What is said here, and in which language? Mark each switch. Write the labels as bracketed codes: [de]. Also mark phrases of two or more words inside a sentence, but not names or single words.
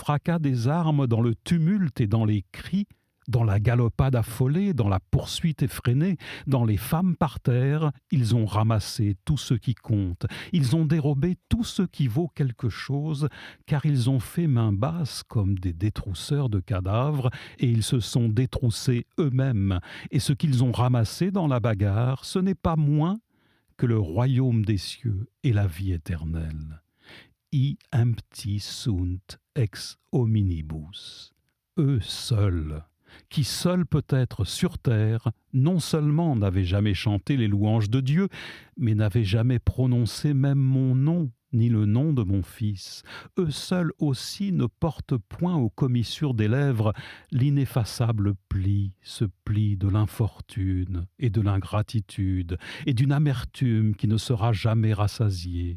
[fr] fracas des armes, dans le tumulte et dans les cris, dans la galopade affolée, dans la poursuite effrénée, dans les femmes par terre, ils ont ramassé tout ce qui compte, ils ont dérobé tout ce qui vaut quelque chose, car ils ont fait main basse comme des détrousseurs de cadavres, et ils se sont détroussés eux-mêmes, et ce qu'ils ont ramassé dans la bagarre, ce n'est pas moins que le royaume des cieux et la vie éternelle. [la] I empti sunt ex hominibus. [fr] Eux seuls, qui seuls peut-être sur terre, non seulement n'avaient jamais chanté les louanges de Dieu, mais n'avaient jamais prononcé même mon nom, ni le nom de mon Fils. Eux seuls aussi ne portent point aux commissures des lèvres l'ineffaçable pli, ce pli de l'infortune et de l'ingratitude et d'une amertume qui ne sera jamais rassasiée.